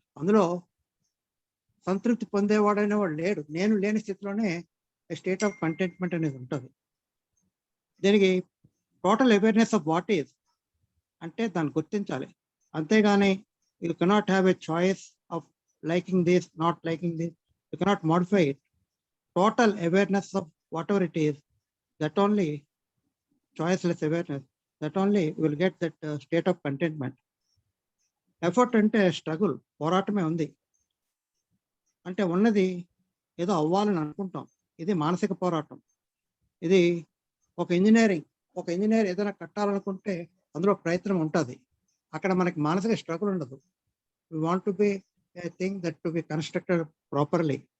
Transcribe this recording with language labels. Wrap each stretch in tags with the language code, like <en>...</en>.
<te>అందులో సంతృప్తి పొందేవాడైన వాడు లేడు. నేను లేని స్థితిలోనే</te> <en>state of contentment</en> <te>అనేది ఉంటుంది. దీనికి</te> <en>total awareness of what is</en> <te>అంటే దాన్ని గుర్తించాలి. అంతేగాని</te> <en>You cannot have a choice of liking this, not liking this. You cannot modify it. Total awareness of whatever it is, that only choiceless awareness, that only will get that state of contentment.</en> <te>Effort అంటే struggle, పోరాటమే ఉంది. అంటే ఉన్నది ఏదో అవ్వాలని అనుకుంటాం, ఇది మానసిక పోరాటం. ఇది ఒక ఇంజనీర్ ఏదైనా కట్టాలనుకుంటే అందులో ప్రయత్నం ఉంటుంది. అక్కడ మనకి మానసిక స్ట్రగుల్ ఉండదు.</te> <en>We want to be a thing that to be constructed properly.</en>